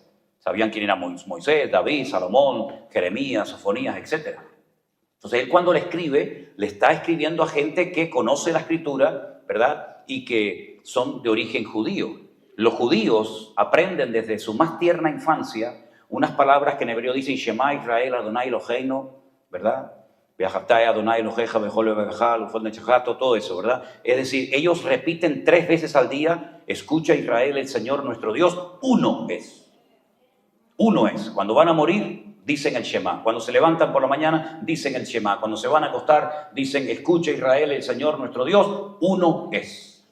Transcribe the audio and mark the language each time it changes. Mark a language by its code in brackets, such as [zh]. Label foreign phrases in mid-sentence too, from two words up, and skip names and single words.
[es] Sabían quién era Moisés, David, Salomón, Jeremías, Sofonías, etc. Entonces él cuando le escribe, le está escribiendo a gente que conoce la Escritura, ¿verdad? Y que son de origen judío. Los judíos aprenden desde su más tierna infancia unas palabras que en hebreo dicen [he] שמע ישראל אדוני אלוהינו, [es] ¿verdad? [he] ואהבת אדוני אלוהיך בכל לבבך ובכל נפשך, [es] todo eso, ¿verdad? Es decir, ellos repiten 3 veces al día, escucha Israel, el Señor nuestro Dios, uno es. Uno es. Cuando van a morir, dicen el Shema. Cuando se levantan por la mañana, dicen el Shema. Cuando se van a acostar, dicen, escucha Israel, el Señor nuestro Dios, uno es.